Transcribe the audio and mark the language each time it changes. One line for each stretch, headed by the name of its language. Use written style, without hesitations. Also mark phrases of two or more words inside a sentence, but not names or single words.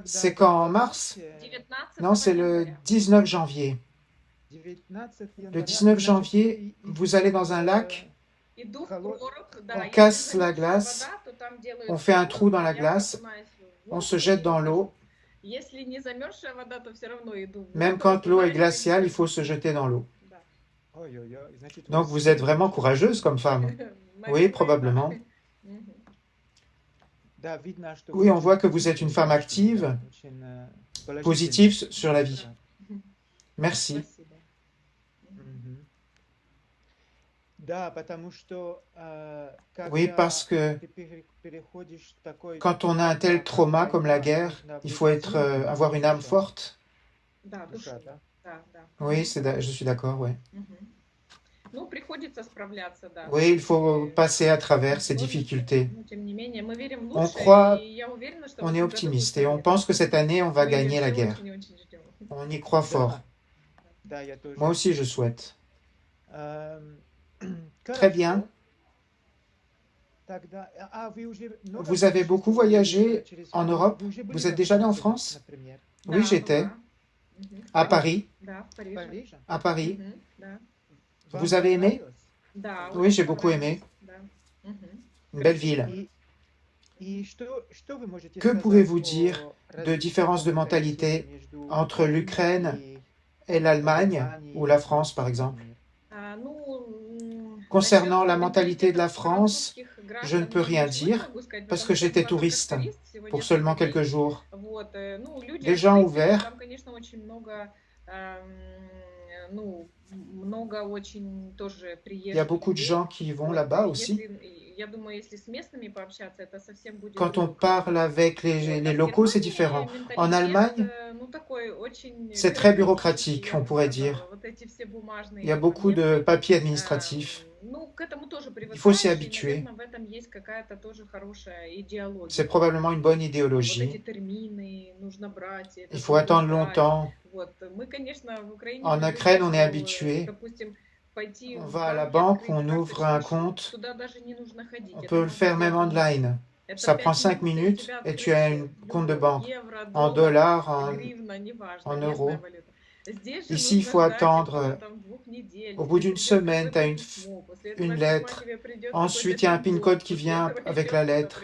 French: C'est quand, en mars? 19 Non, c'est le
Russian: января.
French: 19 janvier. 19 Le
Russian: января, 19 значит,
French: janvier, vous allez dans un lac,
Russian: Иду в Холод- прорубь, да,
French: on
Russian: если
French: casse la
Russian: замерзшая
French: glace,
Russian: вода, то там делают
French: on fait un
Russian: прорубь,
French: trou dans la
Russian: я
French: glace,
Russian: окунаюсь в
French: on
Russian: воду
French: se jette
Russian: и
French: dans
Russian: ухожу.
French: l'eau.
Russian: Если не замерзшая вода, то все равно иду в
French: Même
Russian: воду,
French: quand l'eau est
Russian: окунаюсь,
French: glaciale, il
Russian: и
French: faut se jeter dans l'eau.
Russian: да. Ой-ой-ой, значит,
French: Donc vous êtes vraiment courageuse comme femme. Oui,
Russian: Наверное,
French: probablement.
Russian: да. Мгм. Да, видно, что
French: Oui,
Russian: вы
French: on voit
Russian: очень
French: que vous êtes une femme active,
Russian: очень, положительная.
French: positive sur la vie. Merci.
Russian: Спасибо. Мгм. Да, потому что
French: Oui, parce que quand on a un tel trauma comme la guerre, il faut avoir une âme forte.
Russian: Да, душа. Да, да.
French: Oui, je suis d'accord, oui. Мгм.
Russian: Ну, приходится справляться, да.
French: Oui, il faut passer à travers ces difficultés.
Russian: Но, тем не менее, мы верим в
French: On
Russian: лучшее,
French: croit,
Russian: и я уверена, что в
French: on
Russian: этом
French: est
Russian: году
French: optimiste
Russian: будет
French: et on
Russian: победа.
French: pense que cette année, on va
Russian: Мы
French: gagner la
Russian: все
French: guerre.
Russian: очень ждем.
French: On y croit fort.
Russian: Да, я тоже.
French: Moi aussi, je souhaite. Très Très bien. Vous avez beaucoup voyagé en Europe? Vous êtes déjà allé en France? Oui,
Russian: Да,
French: j'étais
Russian: была. Мгм.
French: à Paris.
Russian: Да, в Париже.
French: À Paris.
Russian: Мгм, да.
French: Vous avez aimé?
Russian: Да,
French: Oui,
Russian: очень
French: j'ai beaucoup
Russian: понравилось.
French: aimé.
Russian: Да. Мгм.
French: Une belle ville. Que Que pouvez-vous dire de différence de mentalité entre l'Ukraine et l'Allemagne ou la France, par exemple?
Russian: А, ну,
French: Concernant
Russian: насчет
French: la mentalité de la France,
Russian: французских
French: je ne
Russian: граждан
French: peux rien
Russian: ничего не
French: dire
Russian: могу сказать,
French: parce
Russian: потому
French: que
Russian: что я
French: j'étais
Russian: была только
French: touriste
Russian: турист всего
French: pour
Russian: несколько
French: seulement
Russian: дней.
French: quelques jours.
Russian: Вот, ну, люди
French: Des gens
Russian: открытые,
French: ouverts.
Russian: там, конечно, очень много, ну, много очень тоже приезжих
French: Il y a beaucoup de
Russian: людей.
French: gens qui vont
Russian: Вот,
French: là-bas
Russian: и
French: aussi.
Russian: я думаю, если с местными пообщаться, это совсем будет
French: Quand on
Russian: другое.
French: parle avec
Russian: Вот,
French: les
Russian: а в
French: locaux, c'est
Russian: Германии
French: différent. En
Russian: менталитет,
French: Allemagne,
Russian: ну, такой очень
French: c'est très
Russian: бюрократический,
French: bureaucratique,
Russian: я
French: on
Russian: бы
French: pourrait
Russian: сказала.
French: dire.
Russian: Вот эти все бумажные
French: Il y a beaucoup
Russian: моменты.
French: de papiers administratifs.
Russian: Ну, к этому тоже
French: Il faut s'y
Russian: привыкаешь, и,
French: habituer.
Russian: наверное, в этом есть какая-то тоже хорошая идеология.
French: C'est probablement une bonne
Russian: Вот эти
French: idéologie.
Russian: термины нужно брать, это
French: Il faut attendre
Russian: соблюдать.
French: longtemps.
Russian: Вот. Мы, конечно, в Украине
French: En
Russian: привыкли,
French: Ukraine, on est
Russian: что,
French: habitué.
Russian: допустим, пойти
French: On
Russian: в
French: va à la
Russian: банк и
French: banque,
Russian: открыть
French: on ouvre un
Russian: карточный счет,
French: compte.
Russian: туда даже не нужно ходить.
French: On
Russian: Это
French: peut le
Russian: можно
French: faire même
Russian: сделать
French: online. Ça prend 5 minutes et tu as un compte de banque en dollars, en euros. Ici, il faut attendre. Au bout d'une semaine, tu as une lettre. Ensuite, il y a un
English: PIN code
French: qui vient avec la lettre.